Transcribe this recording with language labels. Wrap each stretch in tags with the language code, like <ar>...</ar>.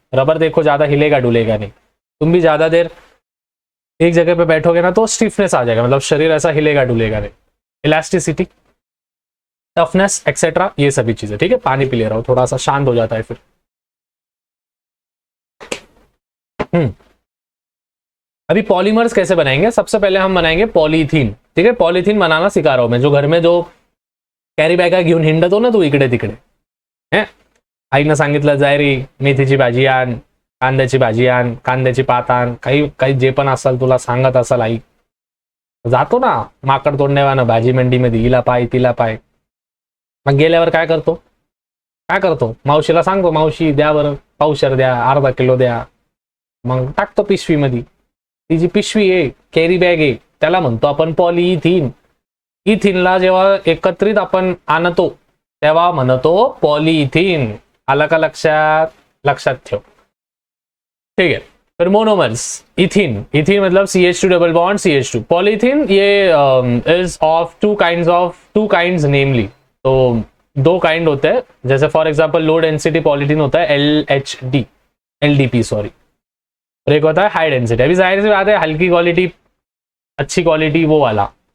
<hi>Rubber देखो ज्यादा हिलेगा डुलेगा नहीं, तुम भी ज्यादा देर एक जगह पे बैठोगे ना तो स्टिफनेस आ जाएगा, मतलब शरीर ऐसा हिलेगा डुलेगा नहीं। इलास्टिसिटी, टफनेस एक्सेट्रा, ये सभी चीजें। ठीक है, पानी पी ले रहा हूं, थोड़ा सा शांत हो जाता है फिर। अभी पॉलीमर्स कैसे बनाएंगे? सबसे पहले हम बनाएंगे पॉलीथीन। ठीक है, पॉलीथीन बनाना सिखा रहा हूं मैं,</hi> <mr>जो घर में जो कॅरी बॅगा घेऊन हिंडतो ना तू इकडे तिकडे, है, आईनं सांगितलं जाय रे मेथीची भाजी आण, कांद्याची भाजी आण, कांद्याची पात आण, काही काही जे पण असेल तुला सांगत असेल आई, जातो ना माकड तोंडण्यावानं भाजी मंडीमध्ये, हिला पाय तिला पाय, मग गेल्यावर काय करतो, मावशीला सांगतो, मावशी द्या बरं पावशेर द्या, अर्धा किलो द्या, मग टाकतो पिशवीमध्ये। ती जी पिशवी आहे, कॅरी बॅग आहे, त्याला म्हणतो आपण पॉलीइथीन। इथिनला जेव्हा एकत्रित आपण आणतो तेव्हा म्हणतो पॉलीइथीन। आलं का लक्षात? लक्षात ठेव।</mr> <hi>ठीक है, फिर मोनोमर्स। इथिन, इथिन मतलब CH2 double bond CH2।</hi> <en>polythene ये is of two kinds namely,</en> <hi>तो 2 काइंड होते हैं, जैसे for example low density polythene होता है LDP सॉरी, और एक होता है हाई डेंसिटी। अभी जाहिर सी बात है हल्की क्वालिटी अच्छी क्वालिटी वो वाला,</hi>